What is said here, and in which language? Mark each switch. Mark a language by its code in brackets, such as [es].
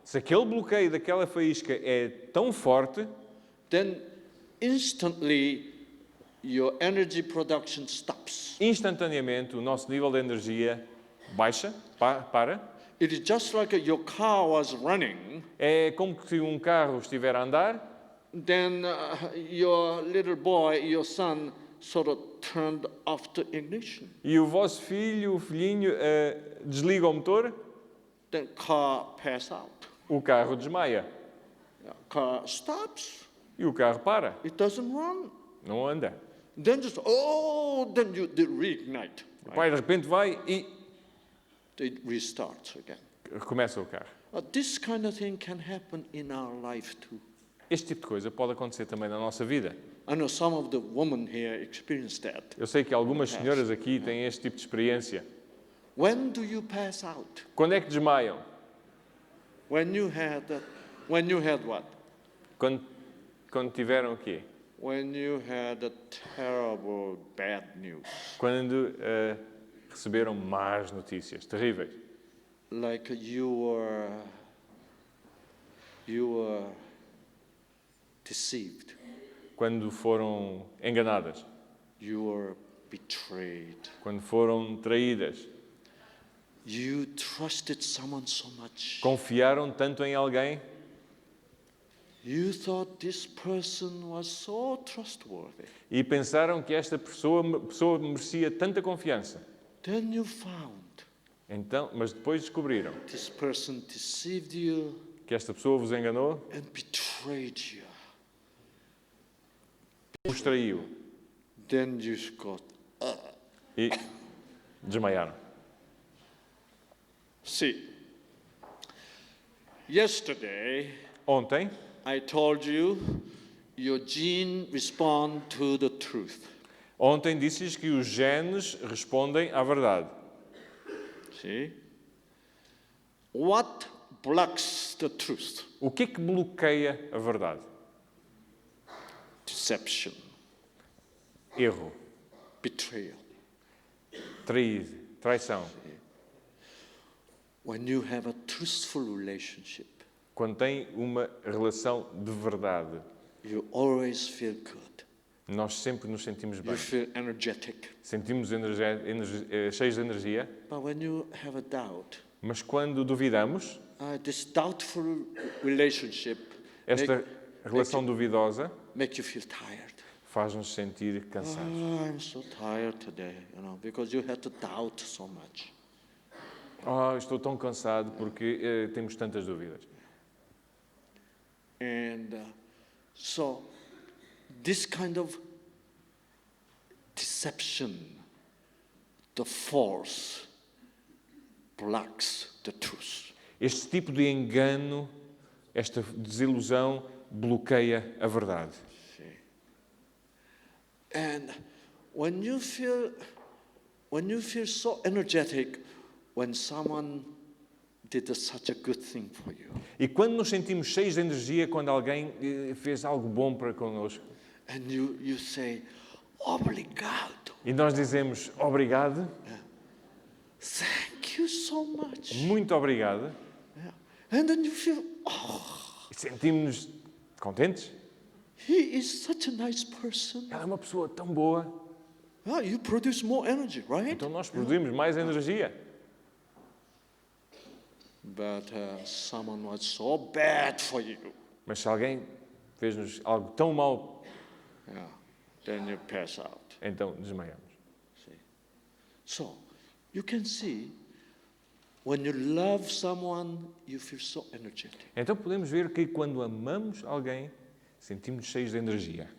[pt] Se aquele bloqueio daquela faísca é tão forte, [en] then instantly your energy production stops. [pt] instantaneamente o nosso nível de energia baixa, para. [en] It is just like your car was running, [pt] É como se um carro estiver a andar, [en] then your little boy, your son, sort of turned off the ignition. [pt] e o vosso filho, o filhinho, desliga o motor, [en] Then car pass out. [pt] o carro desmaia. [en] Car stops. [pt] E o carro para, [en] It doesn't run. [pt] não anda. [en] Then then you reignite. [pt] O pai de repente vai e [en] It restarts again. [pt] recomeça o carro. [en] This kind of thing can happen in our life too. [pt] Este tipo de coisa pode acontecer também na nossa vida. [en] I know some of the women here experienced that. [pt] Eu sei que algumas senhoras aqui têm este tipo de experiência. [en] When do you pass out? [pt] Quando é que desmaiam? [en] When you had what? [pt] Quando tiveram o quê? [en] When you had a terrible bad news. [pt] Quando receberam más notícias, terríveis. [en] Like you were deceived. [pt] Quando foram enganadas. [en] You were betrayed. [pt] Quando foram traídas. [en] You trusted someone so much. [pt] Confiaram tanto em alguém. [en] You thought this person was so trustworthy. [pt] E pensaram que esta pessoa merecia tanta confiança. [en] Then you found [pt] Então, mas depois descobriram [en] this person deceived you [pt] que esta pessoa vos enganou, [en] and betrayed you. [pt] vos traiu [en] Then you got. [pt] e desmaiaram. [en] See, yesterday [pt] Ontem, [en] I told you your gene respond to the truth. [pt] ontem disse-lhes que os genes respondem à verdade. [en] See? What blocks the truth? [pt] O que é que bloqueia a verdade? [en] Deception, [pt] Erro, [en] betrayal. [pt] traição. [en] When you have a truthful relationship, [pt] Quando tem uma relação de verdade, [en] you always feel good. [pt] nós sempre nos sentimos [en] You [pt] bem. [en] feel energetic. [pt] Sentimos cheios de energia, [en] But when you have a doubt, [pt] mas quando duvidamos, [en] this doubtful relationship [pt] esta relação duvidosa [en] make you feel tired. [pt] faz-nos sentir cansados. [en] I'm so tired today, because you had to doubt so much. [pt] Estou tão cansado porque temos tantas dúvidas. [en] And so this kind of deception, the false, blocks the truth. [pt] Este tipo de engano, esta desilusão, bloqueia a verdade. [en] And when you feel so energetic when someone did such a good thing for you, [pt] E quando nos sentimos cheios de energia, quando alguém fez algo bom para connosco, [en] and you say, [pt] obrigado. e nós dizemos obrigado, [en] Thank you so much. [pt] Muito obrigado. [en] Yeah. And then you feel, oh, [pt] E sentimos-nos contentes. [en] he is such a nice person. [pt] Ela é uma pessoa tão boa. [en] Yeah, you produce more energy, right? [pt] Então nós produzimos mais energia. [en] But someone was so bad for you. [pt] Mas se alguém fez-nos algo tão mau, [en] Yeah. Then you pass out. [pt] então desmaiamos. [en] See? So, you can see, when you love someone, you feel so energetic. [pt] Então podemos ver que quando amamos alguém, sentimos-nos cheios de energia.